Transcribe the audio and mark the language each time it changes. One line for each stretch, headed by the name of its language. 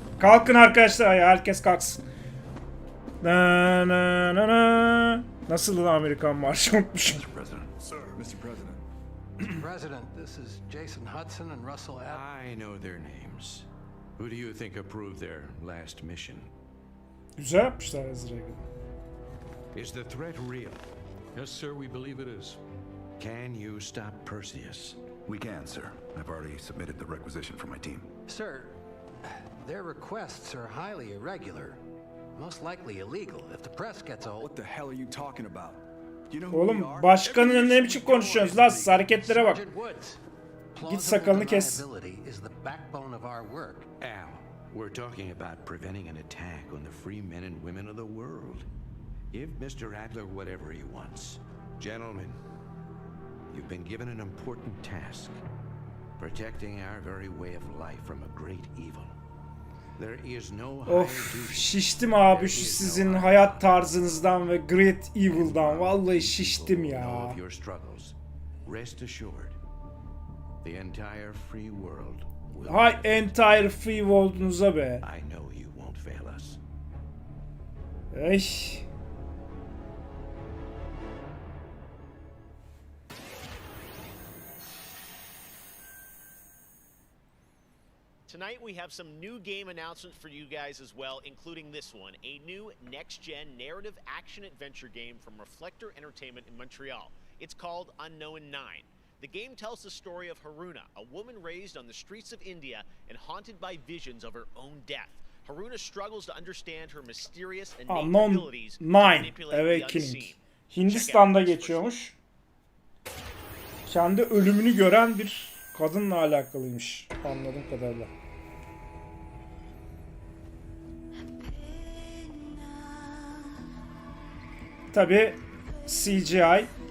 Turkish: Kalkın arkadaşlar, herkes kalksın. Na na na na. Nasıl Amerikan marşı unutmuşum.
English: Mr. President. Sir, Mr. President. Mr. President, this is Jason Hudson and Russell Adler. I know their names. Who do you think approved their last mission?
Turkish: Güzel yapmışlar Reagan.
English: Is the threat real? Yes, sir, we believe it is. Can you stop Perseus? We can, sir. I've already submitted the requisition for my team. Sir, their requests are highly irregular. Most likely illegal if the press gets a hold. What the hell are you talking about? You know who we
Turkish: Oğlum
English: are?
Turkish: başkanın ne biçim konuşuyorsunuz lan? Hareketlere bak. Git sakalını kes.
English: Is the backbone of our work. Al, we're talking about preventing an attack on the free men and women of the world. Give Mr. Adler whatever he wants. Gentlemen, you've been given an important task. Protecting our very way of life from a great evil. There is no
Turkish: Of, şiştim abi şu sizin hayat tarzınızdan ve
English: Great Evil'dan.
Turkish: Vallahi şiştim ya.
English: Rest assured, the entire free world will.
Turkish: Hay
English: entire free world'unuza
Turkish: be.
English: I know you won't fail us. Ey. Tonight we have some new game announcements for you guys as well, including this one, a new next-gen narrative action-adventure game from Reflector Entertainment in Montreal. It's called Unknown 9. The game tells the story of Haruna, a woman raised on the streets of India and haunted by visions of her own death. Haruna struggles to understand her mysterious innate abilities to manipulate the unseen.
Turkish: Hindistan'da geçiyormuş. Kendi ölümünü gören bir kadınla alakalıymış anladığım kadarıyla. Tabi CGI.